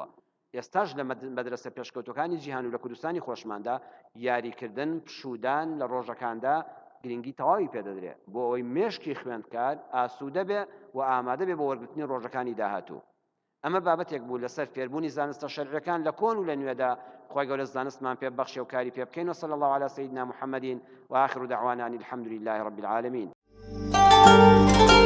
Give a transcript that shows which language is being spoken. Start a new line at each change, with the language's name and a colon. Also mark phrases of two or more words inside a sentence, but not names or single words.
Central Kurdish: ئێستاش لە مەدرسە پێشکەوتەکانی جیهان و لە کوردستانی خۆشماندا یاریکردن پشودان لە ڕۆژەکاندا گرنگی تەواوی پێدەدرێت بۆ ئەوەی مێشکی خوێندکار ئاسوودە بێ و ئامادە بێ بۆ وەرگرتنی ڕۆژەکانی داهاتوو. ئەمە بابەتێک بوو لەسەر فێربوونی زانستە شەرعیەکان لە کۆن و لە نوێدا. خی گەورە زانستمان پێ بەخشێ و کاری پێ بکەین.
Arabic: وصلی الله على سيدنا محمد وآخر دعوانا أن الحمد لله رب العالمين.